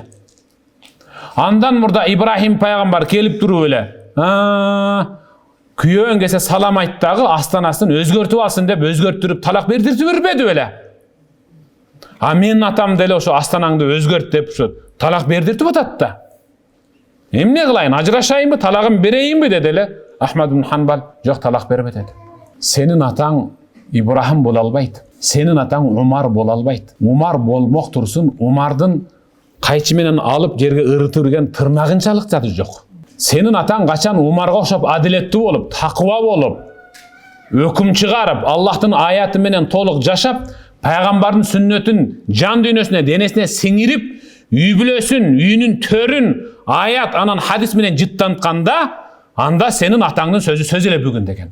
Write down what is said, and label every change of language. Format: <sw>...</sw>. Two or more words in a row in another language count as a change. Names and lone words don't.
<ky>Андан мурда Ибрахим пайгамбар келип туруп эле, күйөөң келсе салам айт дагы астанасын өзгөртүп алсын деп өзгөртүрүп талак бердиртип жүрбөдү беле. А менин атам деле ошо астанаңды өзгөрт деп ошо талак бердиртип атат да. Эмне кылайын, ажырашайынбы, талагын берейинби деди эле. Ahmad ibn Hanbal жок, талак бербе деди. Сенин атаң Ибрахим боло албайт. Сенин атаң Умар боло албайт. Умар болмок турсун, Умардын кайчы менен алып жерге ырытып үрген тырнагынчалык заты жок. Сенин атаң качан Умарга окшоп адилеттүү болуп, такыба болуп, өкүм чыгарып, Аллахтын аяты менен толук жашап, пайгамбардын сүннөтүн жан дүйнөсүнө, денесине сиңирип, үй бүлөсүн, үйүнүн төрүн аят анан хадис менен жыттантканда, анда сенин атаңдын сөзү сөз эле бүгүн деген.</ky>